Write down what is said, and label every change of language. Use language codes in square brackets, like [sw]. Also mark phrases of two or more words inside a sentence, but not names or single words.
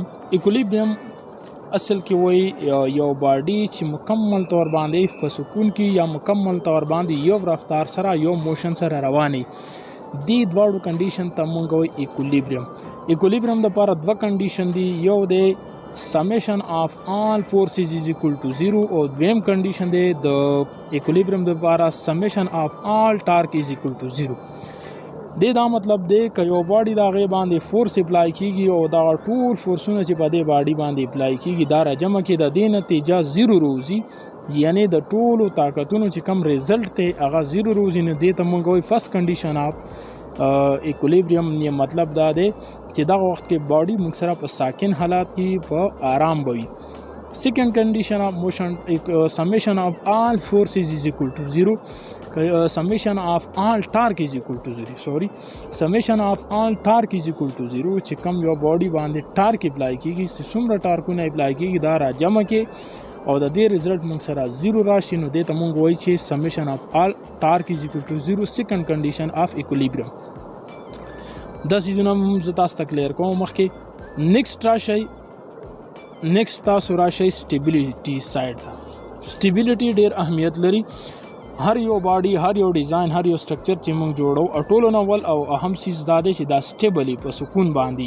[ps] ایکولیبرم اصل کې وایي یو باډي چې مکمل طور باندې په سکون کې یا مکمل طور باندې یو رفتار سره یو موشن سره رواني، دې دواړو کنډیشن ته مونږ وایي ایکولیبرم. ایکولیبرم دپاره دوه کنډیشن دي، یو دی [en] summation of all forces is equal to 0 [ps] او دویم کنډیشن دی د ایکولیبرم دپاره [en] summation of all torque is equal to 0. [ps] دا مطلب دی که یو باډي د هغې باندې فورس اپلای کیږي او دا ټول فورسونه چې په دې باډي باندې اپلای کیږي دا راجمع کې د دې نتیجه 0 روزي، یعنی د ټولو طاقتونو چې کم ریزلټ دی هغه 0 روزي. نو دې ته موږ وایي [en] first condition of equilibrium. [ps] یې مطلب دا دی چې دغه وخت کې باډي موږ سره په ساکن حالات کې په آرام به وي. [en] second condition of motion summation of all forces is equal to 0. summation of all torque is equal to 0 sorry summation of all torque is equal to 0 [ps] چې کم یو باډي باندې ټارک اپلای کیږي، څومره ټارکونه اپلای کیږي دا را جمع کې او د دې رزلټ موږ سره 0 راشي، نو دې ته موږ وایي چې [en] summation of all torque is equal to 0 second condition of equilibrium. [ps] دا څیزونه زه تاسو ته کلیر کوم. مخکې نیکسټ راشئ نیکست تاسو راشئ [en] stability side [ps] ته. سټیبیلیټي ډیر اهمیت لري. هر یو باډي، هر یو ډیزاین، هر یو سټرکچر چې موږ جوړو ټولو نه اول او اهم چیز دا دی چې دا سټیبلی په سکون باندې.